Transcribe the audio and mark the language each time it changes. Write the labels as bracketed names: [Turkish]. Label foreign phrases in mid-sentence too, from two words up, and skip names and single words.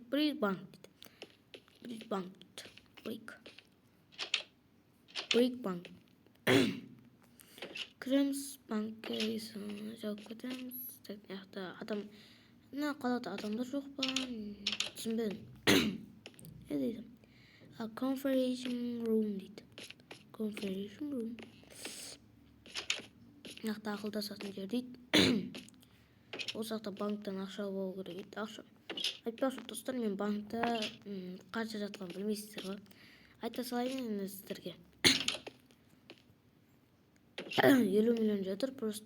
[Kazakh] Брикбанк дейді. Брикбанк. Кіреміз банкке жауып кетеміз. Адам қалада адамдар жоқ па? Түсінбедім. Не дейді? [English] Conference room [Kazakh] дейді. [English] Conference room. [Kazakh] Мынақты ақылдасатын жер дейді. Осы жақта банктан ақша болу керек дейді. Ақша. Айтпақшы достар, мен банкта қанша жатқан білмейсіздер ғой. Айта салайын сіздерге. 50 миллион жатыр просто.